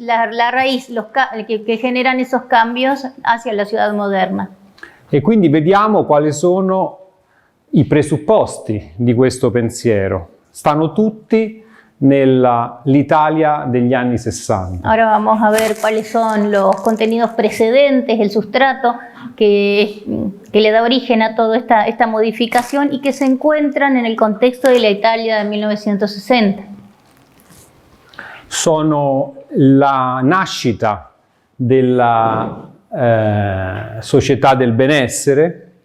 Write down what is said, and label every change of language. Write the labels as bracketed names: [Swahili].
[Spanish] La raíz, que generan esos cambios hacia la ciudad moderna. [Italian] e quindi vediamo quali sono i presupposti di questo pensiero. Stanno tutti nell'Italia degli anni 60. [Spanish] Ahora vamos a ver cuáles son los contenidos precedentes, el sustrato que le da origen a toda esta modificación y que se encuentran en el contexto de la Italia de 1960. [Italian] Sono la nascita della società del benessere,